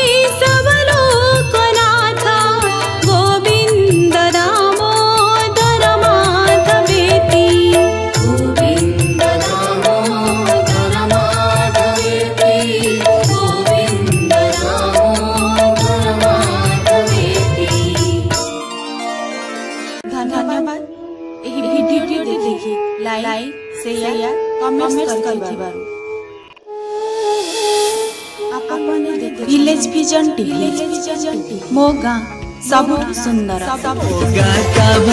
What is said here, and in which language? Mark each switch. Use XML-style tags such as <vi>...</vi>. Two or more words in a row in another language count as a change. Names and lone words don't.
<sa>सबलोकनाथ गोविंद दामोदर माधवेति गोविंद दामोदर माधवेति गोविंद दामोदर माधवेति।</sa> <or>ଧନ୍ୟବାଦ ଭିଡିଓ ଦେଖି</or> <en>like share comment</en> <or>କରଥିବାରୁ। आपन विलेज विजन टीवी ମୋ ଗାଁ ସବ ସୁନ୍ଦର</or>